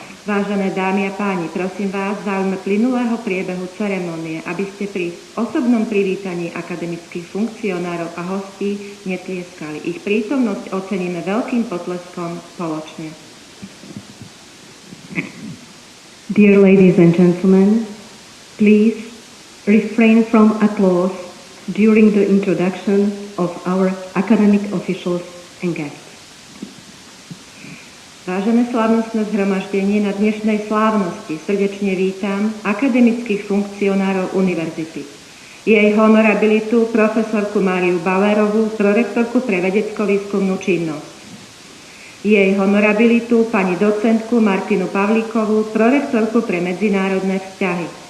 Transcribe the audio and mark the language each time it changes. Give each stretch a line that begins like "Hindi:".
Slovak: Vážené dámy a páni, prosím vás v záujme plynulého priebehu ceremonie, aby ste pri osobnom privítaní akademických funkcionárov a hostí netlieskali. Ich prítomnosť oceníme veľkým potleskom spoločne.
English: Dear ladies and gentlemen, please refrain from applause during the introduction of our academic officials and guests.
Slovak: Vážené slávnostné zhromaždenie, na dnešnej slávnosti srdečne vítam akademických funkcionárov univerzity. Jej honorabilitu profesorku Máriu Bauerovú, prorektorku pre vedecko-výskumnú činnosť. Jej honorabilitu pani docentku Martinu Pavlíkovú, prorektorku pre medzinárodné vzťahy.